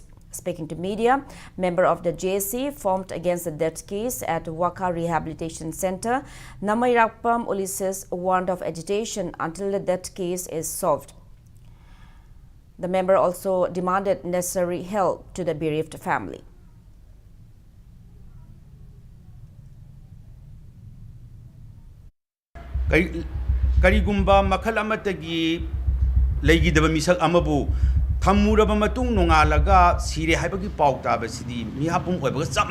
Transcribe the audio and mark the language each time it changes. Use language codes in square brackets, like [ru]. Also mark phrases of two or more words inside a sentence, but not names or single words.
[en] Speaking to media, member of the JC formed against the death case at Wakha Rehabilitation Center, Namayrakpam Ulysses warned of agitation until the death case is solved. The member also demanded necessary help to the bereaved family. [mni] Karigumba makalamatagi legi daba misak amabu Thamuraba matung nongalaga sire haibagi pau tabasidi mihapum oibaga chap